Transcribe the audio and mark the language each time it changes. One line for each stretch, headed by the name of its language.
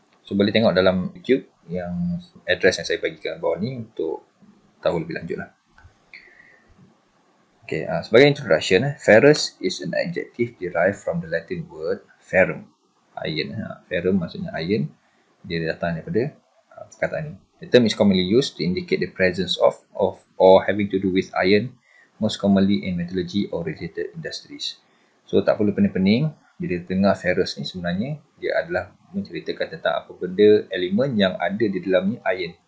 Malay: So boleh tengok dalam YouTube yang address yang saya bagikan bawah ni untuk tahu lebih lanjut lah.
English: Okay,
Malay: sebagai
English: introduction, ferrous is an adjective derived from the Latin word ferrum, iron.
Malay: Ferrum maksudnya iron. Dia datang daripada perkataan ini.
English: The term is commonly used to indicate the presence of or having to do with iron, most commonly in metallurgy or related industries.
Malay: So tak perlu pening-pening, bila dengar ferrous ni sebenarnya dia adalah menceritakan tentang apa benda elemen yang ada di dalamnya iron.